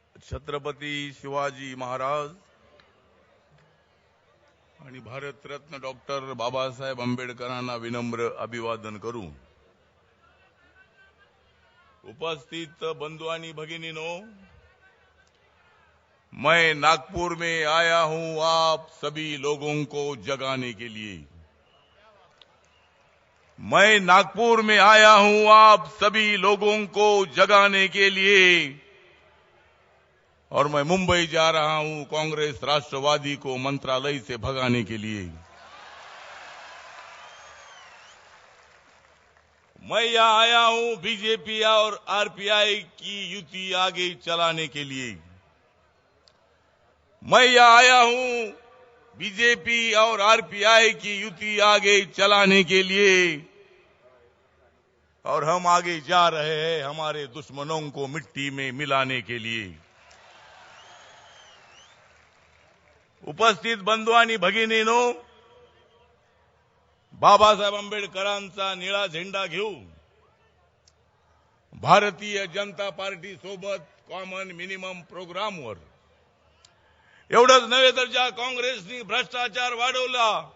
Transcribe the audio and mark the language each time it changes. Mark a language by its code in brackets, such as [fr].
[mr] छत्रपती शिवाजी महाराज आणि भारतरत्न डॉक्टर बाबासाहेब आंबेडकरांना विनम्र अभिवादन करू. उपस्थित बंधु आणि भगिनीनो, [hi] मैं नागपुर में आया हूं आप सभी लोगों को जगाने के लिए. मैं नागपुर में आया हूं आप सभी लोगों को जगाने के लिए और मैं मुंबई जा रहा हूं कांग्रेस राष्ट्रवादी को मंत्रालय से भगाने के लिए. मैं यहां आया हूं बीजेपी और आरपीआई की युति आगे चलाने के लिए. मैं यहां आया हूं बीजेपी और आरपीआई की युति आगे चलाने के लिए और हम आगे जा रहे हैं हमारे दुश्मनों को मिट्टी में मिलाने के लिए. [mr] उपस्थित बंधू आणि भगिनीनो, बाबासाहेब आंबेडकरांचा निळा झेंडा घेऊन भारतीय जनता पार्टी सोबत कॉमन मिनिमम प्रोग्रामवर एवढंच नव्हे तर ज्या काँग्रेसनी भ्रष्टाचार वाढवला,